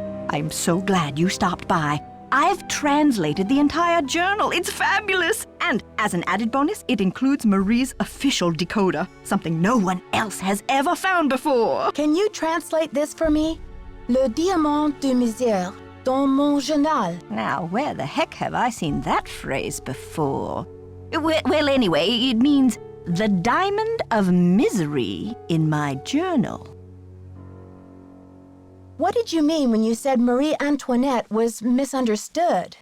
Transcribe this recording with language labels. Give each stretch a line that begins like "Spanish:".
English: I'm so glad you stopped by. I've translated the entire journal. It's fabulous! And as an added bonus, it includes Marie's official decoder, something no one else has ever found before. Can you translate this for me?
French: Le diamant de misère dans mon journal.
English: Now, where the heck have I seen that phrase before? Well, anyway, it means the diamond of misery in my journal. What did you mean when you said Marie Antoinette was misunderstood?